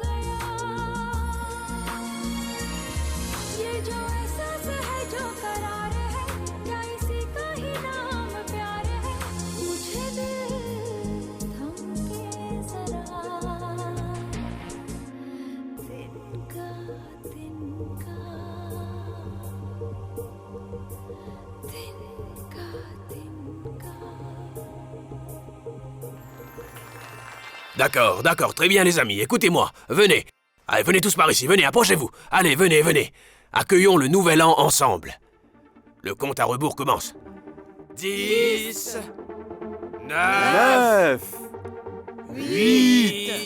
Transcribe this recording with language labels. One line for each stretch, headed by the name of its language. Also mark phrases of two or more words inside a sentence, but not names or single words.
Hindi: जो एहसास है जो करार है क्या इसी का ही नाम प्यार है मुझे दिल थमके जरा तिनका तिनका तिनका तिनका
French: D'accord, d'accord, très bien les amis, écoutez-moi, venez. Allez, venez tous par ici, venez, approchez-vous. Allez, venez, venez. Accueillons le nouvel an ensemble. Le compte à rebours commence. 10, 9, 8,